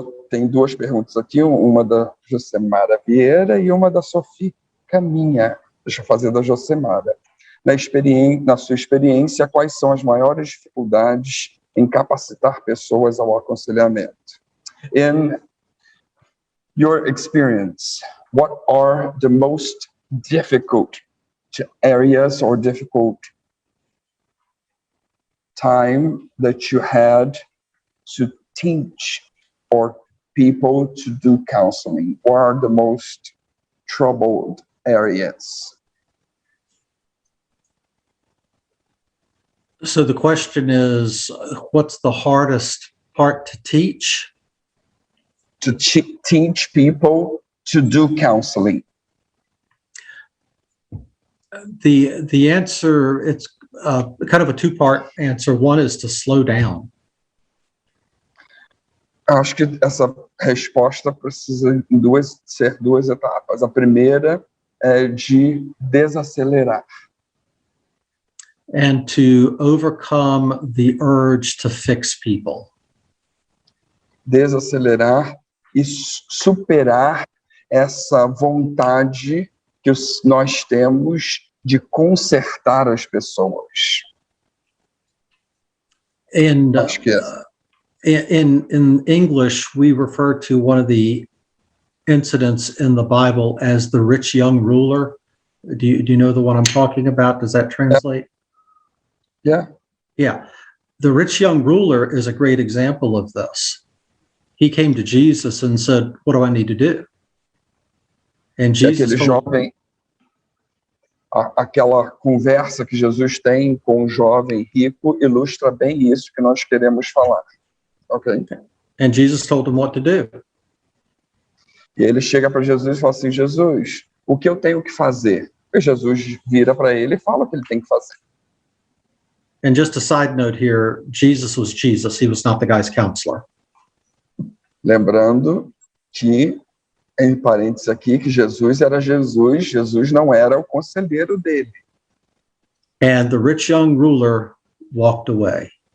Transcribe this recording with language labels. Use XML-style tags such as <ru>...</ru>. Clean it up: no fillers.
<pt>Tem duas perguntas aqui, uma da Josemara Vieira e uma da Sofia Caminha. Deixa eu fazer da Josemara. Na sua experiência, quais são as maiores dificuldades em capacitar pessoas ao aconselhamento?</pt> <en>In your experience, what are the most difficult areas or difficult time that you had to teach or people to do counseling? What are the most troubled areas? So the question is, what's the hardest part to teach? To teach people to do counseling. The answer, it's kind of a two-part answer. One is to slow down.</en> <pt>Acho que essa resposta precisa ser duas etapas. A primeira é de desacelerar.</pt> <en>And to overcome the urge to fix people.</en> <pt>Desacelerar e superar essa vontade que nós temos de consertar as pessoas.</pt> <en>And</en> <pt>Acho que</pt> <en>in English, we refer to one of the incidents in the Bible as the rich young ruler. Do you know the one I'm talking about? Does that translate? Yeah. Yeah. The rich young ruler is a great example of this. He came to Jesus and said, "What do I need to do?" And Jesus</en> <pt>aquela conversa que Jesus tem com o jovem rico ilustra bem isso que nós queremos falar.</pt> <en>Okay? And Jesus told him what to do.</en> <pt>E ele chega para Jesus e fala assim: Jesus, o que eu tenho que fazer? E Jesus vira para ele e fala o que ele tem que fazer.</pt> <en>And just a side note here, Jesus was Jesus. He was not the guy's counselor.</en> <pt>Lembrando que, em parênteses aqui, que Jesus era Jesus, Jesus não era o conselheiro dele.</pt> <en>And the rich young ruler walked away.</en>